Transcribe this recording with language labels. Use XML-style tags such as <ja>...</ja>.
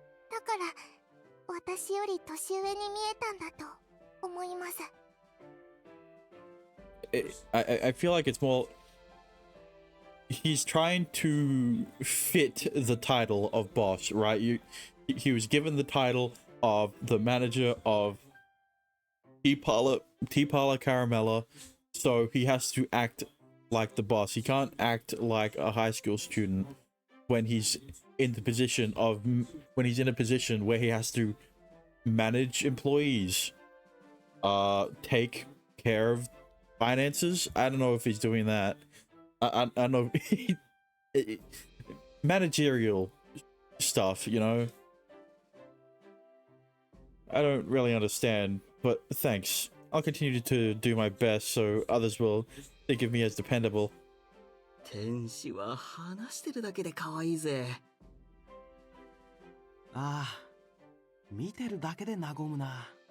<ja>だから私より年上に見えたんだと思います。</ja> <en>I feel like it's more he's trying to fit the title of boss, right? He was given the title of the manager of Tea Parlor Caramella, so he has to act like the boss. He can't act like a high school student when he's in the position of where he has to manage employees, take care of finances. I don't know if he's doing that. I don't know. Managerial stuff, you know. I don't really understand, but thanks. I'll continue to do my best so others will think of me as dependable.</en> <ja>天使は話してるだけで可愛いぜ。ああ、見てるだけで和むな。</ja>